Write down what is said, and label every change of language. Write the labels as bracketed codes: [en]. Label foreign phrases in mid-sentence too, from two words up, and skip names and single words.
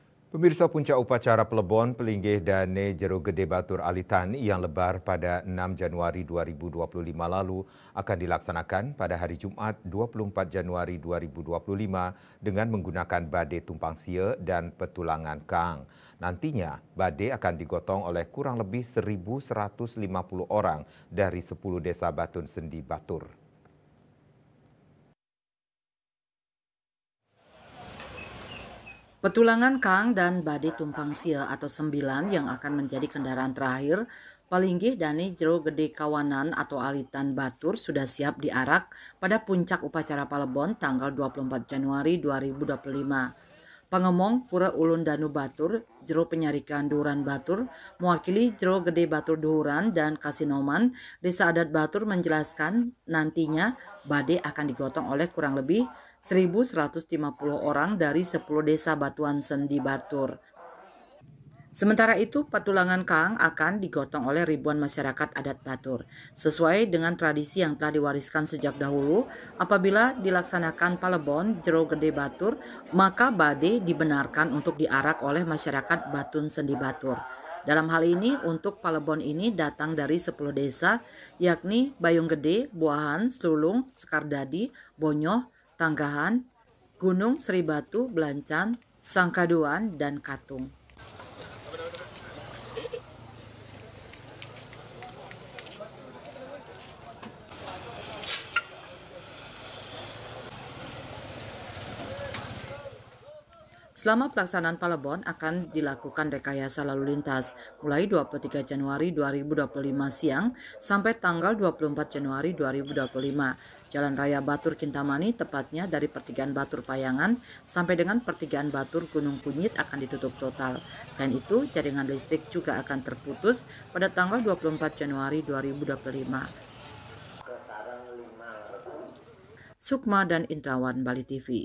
[id] Pemirsa, puncak upacara Plebon Pelinggih Dane Jero Gede Batur Alitan yang lebar pada 6 Januari 2025 lalu akan dilaksanakan pada hari Jumat 24 Januari 2025 dengan menggunakan badai tumpang sia dan petulangan kang. Nantinya, badai akan digotong oleh kurang lebih 1.150 orang dari 10 desa Batun Sendi Batur. Petulangan kang dan badai tumpang sia atau 9 yang akan menjadi kendaraan terakhir Palinggih Dane Jero Gede Kawanan atau Alitan Batur sudah siap diarak pada puncak upacara Palebon tanggal 24 Januari 2025. Pangemong Pura Ulun Danu Batur, Jero Penyarikan Duhuran Batur, mewakili Jero Gede Batur Duhuran dan Kasinoman, Desa Adat Batur menjelaskan nantinya badai akan digotong oleh kurang lebih 1.150 orang dari 10 desa Batuan Sendi Batur. Sementara itu, petulangan kang akan digotong oleh ribuan masyarakat adat Batur. Sesuai dengan tradisi yang telah diwariskan sejak dahulu, apabila dilaksanakan Palebon Jero Gede Batur, maka badai dibenarkan untuk diarak oleh masyarakat Batun Sendi Batur. Dalam hal ini, untuk Palebon ini datang dari 10 desa, yakni Bayung Gede, Buahan, Slulung, Sekardadi, Bonyoh, Tanggahan, Gunung Sri Batu, Belancan, Sangkaduan, dan Katung. Selama pelaksanaan Palebon akan dilakukan rekayasa lalu lintas mulai 23 Januari 2025 siang sampai tanggal 24 Januari 2025. Jalan Raya Batur Kintamani tepatnya dari pertigaan Batur Payangan sampai dengan pertigaan Batur Gunung Kunyit akan ditutup total. Selain itu, jaringan listrik juga akan terputus pada tanggal 24 Januari 2025. Sukma dan Indrawan, Bali TV.